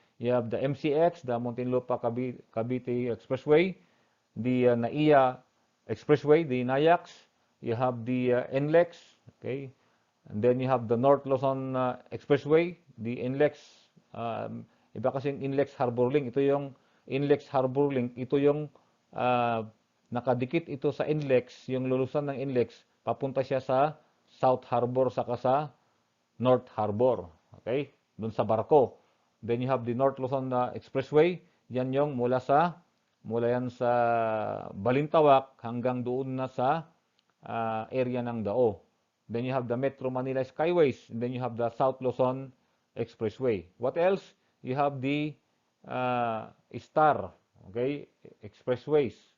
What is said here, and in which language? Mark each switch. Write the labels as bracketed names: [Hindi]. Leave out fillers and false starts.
[English] You have the MCX, the Muntinlupa-Cavite Expressway. The NAIA Expressway, the NAIAX. You have the NLEX, okay? And then you have the North Luzon Expressway, the NLEX. [Filipino] Iba kasing NLEX Harbor Link. Ito yung NLEX Harbor Link. Ito yung nakadikit ito sa NLEX, yung lulusan ng NLEX, papunta siya sa South Harbor saka sa North Harbor. Okay? Doon sa barko. [English] Then you have the North Luzon Expressway. [Filipino] Yan yung mula yan sa Balintawak hanggang doon na sa area ng Dao. [English] Then you have the Metro Manila Skyways. And then you have the South Luzon Expressway. What else? You have the Star, okay, Expressways.